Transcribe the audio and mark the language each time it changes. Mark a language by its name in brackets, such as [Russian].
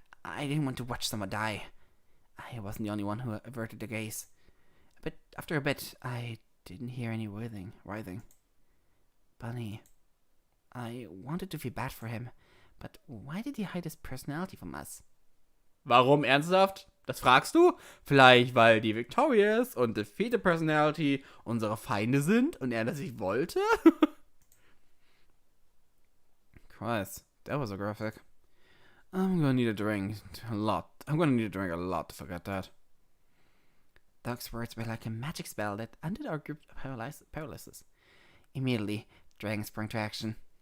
[English] I didn't want to watch someone die. I wasn't the only one who averted the gaze. But after a bit, I didn't hear any writhing. Bunny. I wanted to feel bad for him, but why did he hide his personality from us? [German] Warum ernsthaft? Das fragst du? Vielleicht, weil die Victorious und Defeated Personality unsere Feinde sind und er das nicht wollte? [English] Christ, that was a graphic. I'm gonna need a drink a lot to forget that. Doc's words were like a magic spell that ended our group paralysis. Immediately, Dragon sprang to action.